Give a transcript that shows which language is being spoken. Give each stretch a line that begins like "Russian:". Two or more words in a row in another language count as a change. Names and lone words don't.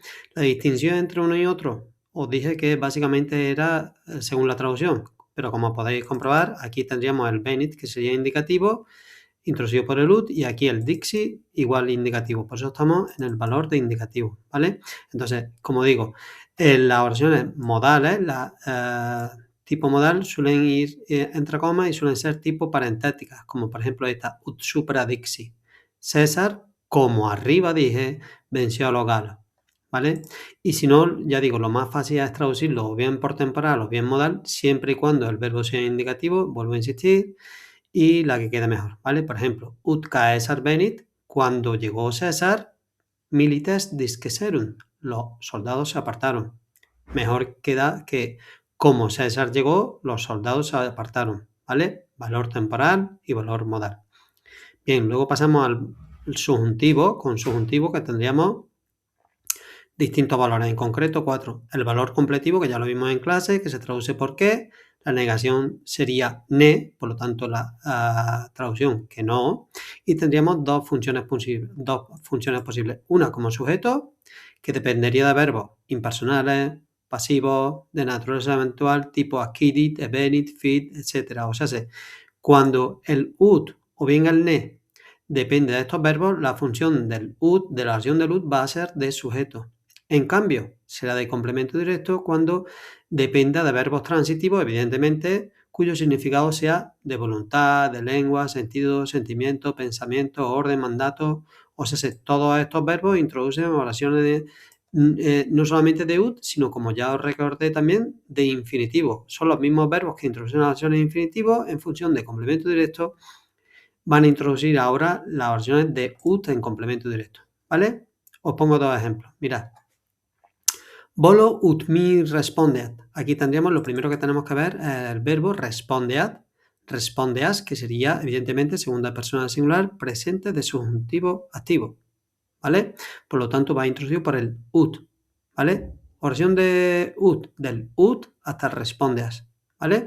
Spanish: La distinción entre uno y otro, os dije que básicamente era según la traducción, pero como podéis comprobar, aquí tendríamos el Benit, que sería indicativo, introducido por el UT, y aquí el Dixie igual indicativo. Por eso estamos en el valor de indicativo, ¿vale? Entonces, como digo, las oraciones modales, tipo modal, suelen ir entre comas y suelen ser tipo parentéticas, como por ejemplo esta,
Latin: ut supra Dixie.
Spanish: César, como arriba dije, venció a los galos, ¿vale? Y si no, ya digo, lo más fácil es traducirlo o bien por temporal o bien modal, siempre y cuando el verbo sea indicativo, vuelvo a insistir, y la que quede mejor, ¿vale? Por ejemplo,
Latin: ut Caesar venit,
Spanish: cuando llegó César,
Latin: milites disceserunt,
Spanish: los soldados se apartaron. Mejor queda que como César llegó, los soldados se apartaron, ¿vale? Valor temporal y valor modal. Bien, luego pasamos al subjuntivo, con subjuntivo que tendríamos distintos valores, en concreto 4. El valor completivo, que ya lo vimos en clase, que se traduce por qué. La negación sería ne, por lo tanto la traducción que no. Y tendríamos dos funciones posibles. Una como sujeto, que dependería de verbos impersonales, pasivos, de naturaleza eventual, tipo
Latin: acquidit, evenit, fit,
Spanish: etc. O sea, cuando el ut o bien el ne depende de estos verbos, la función del ut, de la acción del ut, va a ser de sujeto. En cambio, será de complemento directo cuando dependa de verbos transitivos, evidentemente, cuyo significado sea de voluntad, de lengua, sentido, sentimiento, pensamiento, orden, mandato. O sea, todos estos verbos introducen oraciones no solamente de ut, sino, como ya os recordé también, de infinitivo. Son los mismos verbos que introducen las oraciones de infinitivo en función de complemento directo. Van a introducir ahora las oraciones de ut en complemento directo, ¿vale? Os pongo dos ejemplos. Mirad.
Latin: Volo ut mi respondeat.
Spanish: Aquí tendríamos, lo primero que tenemos que ver, el verbo
Latin: respondeat, respondeas,
Spanish: que sería, evidentemente, segunda persona del singular, presente de subjuntivo activo, ¿vale? Por lo tanto, va introducido por el ut, ¿vale? Oración de ut, del ut hasta el respondeas, ¿vale?